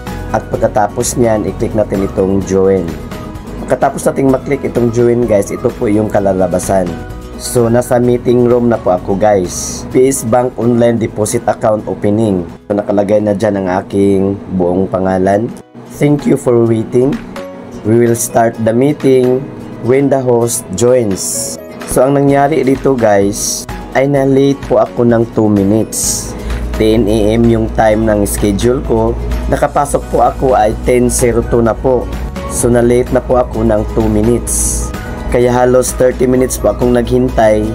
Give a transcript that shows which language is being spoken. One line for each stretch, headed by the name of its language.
Filipino: At pagkatapos nyan, i-click natin itong join. Pagkatapos nating maklik itong join guys, ito po yung kalalabasan. So nasa meeting room na po ako guys. PS Bank Online Deposit Account Opening. So nakalagay na dyan ang aking buong pangalan.
English: Thank you for waiting. We will start the meeting when the host joins.
Filipino: So ang nangyari dito guys, ay na-late po ako ng 2 minutes. 10 AM yung time ng schedule ko. Nakapasok po ako ay 10:02 na po. So na-late na po ako ng 2 minutes. Kaya halos 30 minutes po akong naghintay.